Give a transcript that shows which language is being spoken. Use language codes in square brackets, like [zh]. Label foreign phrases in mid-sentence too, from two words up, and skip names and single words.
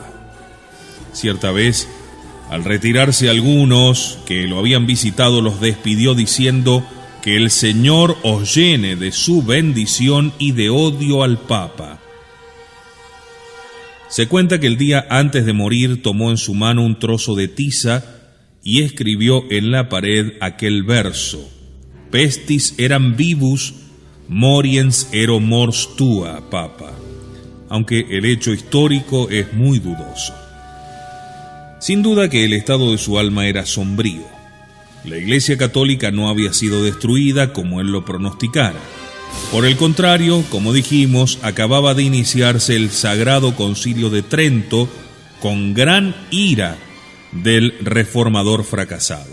[es] Cierta vez, al retirarse algunos que lo habían visitado, los despidió diciendo: que el Señor os llene de su bendición y de odio al Papa. Se cuenta que el día antes de morir tomó en su mano un trozo de tiza y escribió en la pared aquel verso: [la] Pestis eram vivus, moriens ero mors tua, Papa, [es] aunque el hecho histórico es muy dudoso. Sin duda que el estado de su alma era sombrío. La Iglesia Católica no había sido destruida como él lo pronosticara. Por el contrario, como dijimos, acababa de iniciarse el Sagrado Concilio de Trento con gran ira del reformador fracasado.